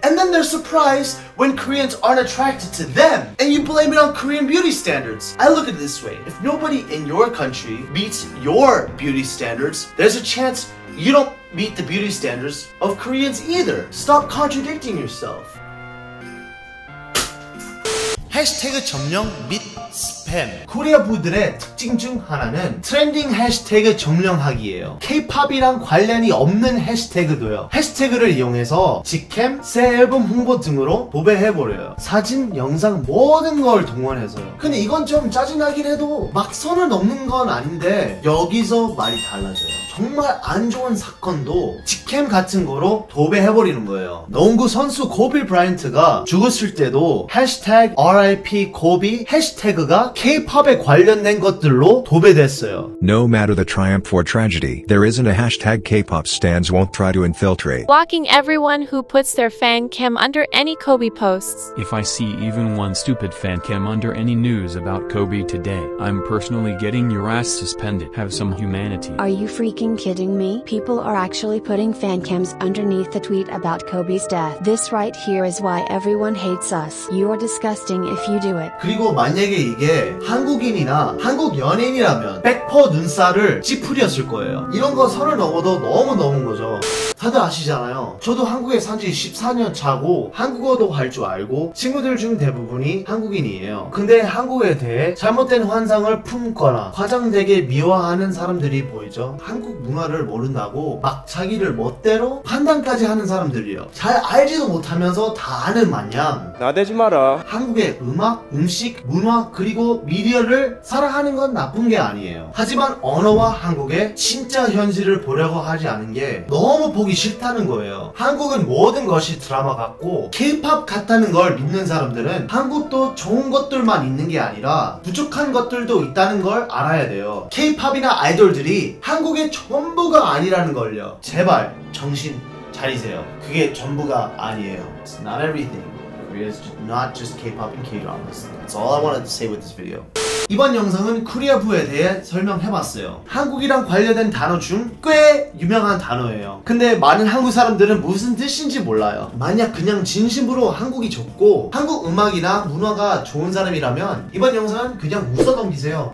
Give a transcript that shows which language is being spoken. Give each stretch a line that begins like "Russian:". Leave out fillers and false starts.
English: And then they're surprised when Koreans aren't attracted to them, and you blame it on Korean beauty standards. I look at it this way. If nobody in your country meets your beauty standards, there's a chance you don't meet the beauty standards of Koreans either. Stop contradicting yourself.
Korean: 해시태그 점령 및 스팸. 코리아부들의 특징 중 하나는 트렌딩 해시태그 점령하기예요. K-팝이랑 관련이 없는 해시태그도요. 해시태그를 이용해서 직캠, 새 앨범 홍보 등으로 도배해버려요. 사진, 영상 모든 걸 동원해서요. 근데 이건 좀 짜증나긴 해도 막 선을 넘는 건 아닌데 여기서 말이 달라져요. 정말 안 좋은 사건도 직캠 같은 거로 도배해버리는 거예요. 농구 선수 코비 브라이언트가 죽었을 때도 해시태그 RIP 코비 해시태그가 K-팝에 관련된 것들로 도배됐어요.
English: No matter the triumph or tragedy, there isn't a hashtag K-pop stans won't try to infiltrate. Blocking everyone who puts their fan cam under any Kobe posts. If I see even one stupid fan cam under any news about Kobe today, I'm personally getting your ass suspended. Have some humanity. Are you freaking kidding me? People are actually putting fan cams underneath the tweet about Kobe's death. This right here is why everyone hates us. You are disgusting if you do it.
Korean: 그리고 만약에 이게 한국인이나 한국 연예인이라면 100% 눈살을 찌푸렸을 거예요. 이런 거 선을 넘어도 너무 넘은 거죠. 다들 아시잖아요. 저도 한국에 산지 14년 차고 한국어도 할 줄 알고 친구들 중 대부분이 한국인이에요. 근데 한국에 대해 잘못된 환상을 품거나 과장되게 미워하는 사람들이 보이죠. 한국 문화를 모른다고 막 자기를 멋대로 판단까지 하는 사람들이에요. 잘 알지도 못하면서 다 아는 마냥 나대지 마라. 한국의 음악, 음식, 문화 그리고 미디어를 사랑하는 건 나쁜 게 아니에요. 하지만 언어와 한국의 진짜 현실을 보려고 하지 않은 게 너무 보기 싫다는 거예요. 한국은 모든 것이 드라마 같고 K-팝 같다는 걸 믿는 사람들은 한국도 좋은 것들만 있는 게 아니라 부족한 것들도 있다는 걸 알아야 돼요. K-팝이나 아이돌들이 한국의 전부가 아니라는 걸요. 제발 정신 차리세요. 그게 전부가 아니에요.
English: It's not everything. Korea is not just K-pop and K-dramas. That's all I wanted to say with this video.
Korean: 이번 영상은 코리아부에 대해 설명해봤어요. 한국이랑 관련된 단어 중 꽤 유명한 단어예요. 근데 많은 한국 사람들은 무슨 뜻인지 몰라요. 만약 그냥 진심으로 한국이 좋고 한국 음악이나 문화가 좋은 사람이라면 이번 영상은 그냥 웃어 넘기세요.